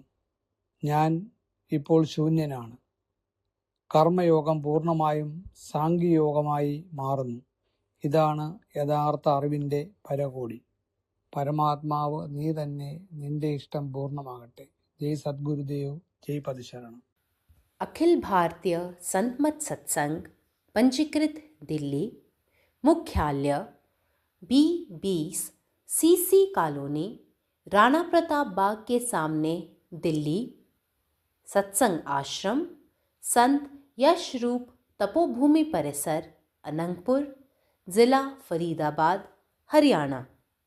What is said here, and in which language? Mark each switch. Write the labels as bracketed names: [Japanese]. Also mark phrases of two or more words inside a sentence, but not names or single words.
[Malayalam] ഞാൻ ഇപ്പോൾ ശൂന്യനാണ്. കർമ്മയോഗം പൂർണ്ണമായും സാംഖ്യയോഗമായി മാറുന്നു. ഇതാണ് യഥാർത്ഥ അറിവിൻ്റെ പരകോടി. പരമാത്മാവ് നീ തന്നെ, നിന്റെ ഇഷ്ടം പൂർണ്ണമാകട്ടെ. ജയ് സദ്ഗുരുദേവ്, [Hindi] जय पदशरण। अखिल भारतीय संत मत सत्संग पंजीकृत दिल्ली, मुख्यालय B20 CC कॉलोनी, राणा प्रताप बाग के सामने, दिल्ली। सत्संग आश्रम संत यशरूप तपोभूमि परिसर, अनंगपुर, जिला फरीदाबाद, हरियाणा।